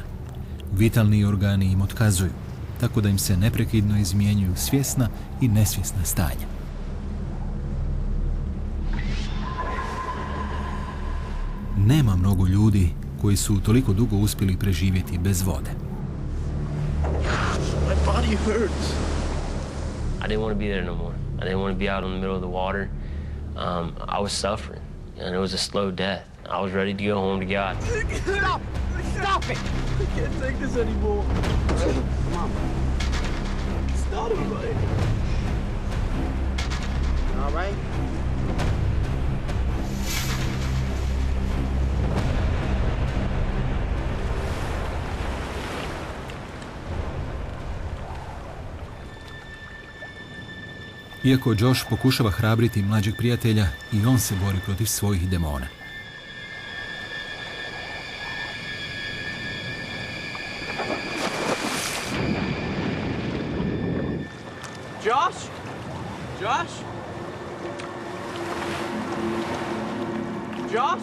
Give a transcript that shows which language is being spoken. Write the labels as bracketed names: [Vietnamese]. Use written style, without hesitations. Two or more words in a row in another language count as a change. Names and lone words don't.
[Croatian] Vitalni organi im otkazuju, tako da im se neprekidno izmjenjuju svjesna i nesvjesna stanja. Nema mnogo ljudi koji su toliko dugo uspjeli preživjeti bez vode. [English] My body hurts. I didn't want to be there no more. I didn't want to be out in the middle of the water. I was suffering, and it was a slow death. I was ready to go home to God. Stop! Stop it! I can't take this anymore. Come on. It's not right. All right? [Croatian] Iako Josh pokušava hrabriti mlađeg prijatelja, i on se bori protiv svojih demona. Josh? Josh? Josh?